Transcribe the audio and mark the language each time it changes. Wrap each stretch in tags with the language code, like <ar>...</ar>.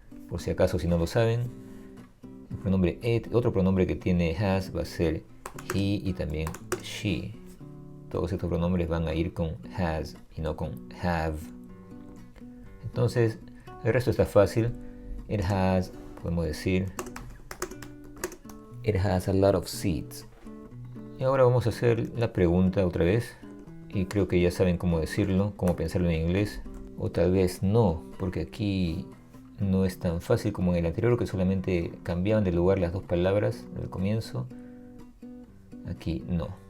<es>Por si acaso, si no lo saben, el pronombre it, otro pronombre que tiene has va a ser he y también she. Todos estos pronombres van a ir con has y no con have. Entonces, el resto está fácil.</es> <en>It has,</en> <es>podemos decir,</es> <en>it has a lot of seats.</en> <es>Y ahora vamos a hacer la pregunta otra vez. Y creo que ya saben cómo decirlo, cómo pensarlo en inglés. O tal vez no, porque aquí no es tan fácil como en el anterior, que solamente cambiaban de lugar las dos palabras al comienzo. Aquí no.</es>